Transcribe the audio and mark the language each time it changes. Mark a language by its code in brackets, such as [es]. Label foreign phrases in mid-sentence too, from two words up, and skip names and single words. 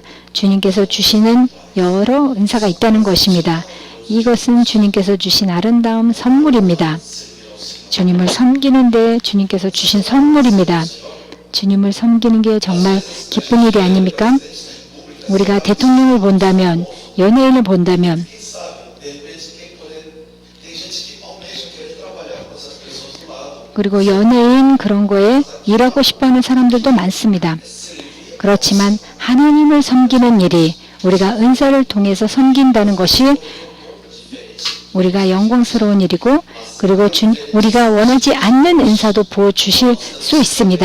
[ko] 주님께서 주시는 여러 은사가 있다는 것입니다. 이것은 주님께서 주신 아름다운 선물입니다. 주님을 섬기는데 주님께서 주신 선물입니다. 주님을 섬기는 게 정말 기쁜 일이 아닙니까? 우리가 대통령을 본다면 연예인을 본다면, [pt] Quem sabe, de repente, quem poder. Tem gente que almeja querer trabalhar com essas pessoas do lado. [ko] 그리고 연예인 그런 거에 일하고 싶어하는 사람들도 많습니다. 그렇지만 하나님을 섬기는 일이 우리가 은사를 통해서 섬긴다는 것이 우리가 영광스러운 일이고, 그리고 우리가 원하지 않는 은사도 부어주실 수 있습니다.